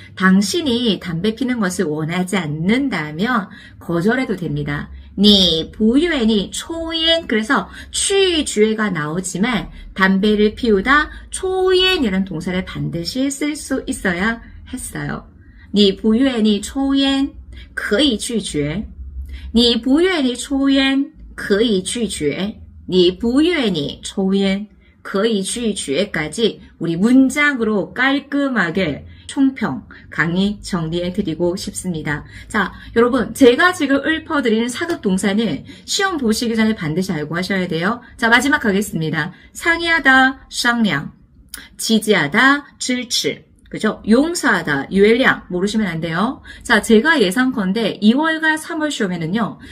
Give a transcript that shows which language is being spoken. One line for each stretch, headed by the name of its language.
Korean: 당신이 담배 피는 것을 원하지 않는다면 거절해도 됩니다. 니 부유엔이 초엔. 그래서 취주에가 나오지만 담배를 피우다 초엔이라는 동사를 반드시 쓸 수 있어야 했어요.
Chinese: 你不愿意抽烟可以拒绝你不愿意抽烟可以拒绝你不愿意抽烟可以拒绝
Korean: 까지 우리 문장으로 깔끔하게 총평, 강의 정리해드리고 싶습니다. 자, 여러분 제가 지금 읊어드리는 사극 동사는 시험 보시기 전에 반드시 알고 하셔야 돼요. 자, 마지막 가겠습니다. 상의하다, 商量 지지하다, 支持 그죠? 용서하다, 유엘량 모르시면 안 돼요. 자, 제가 예상컨대 2월과 3월 시험에는요.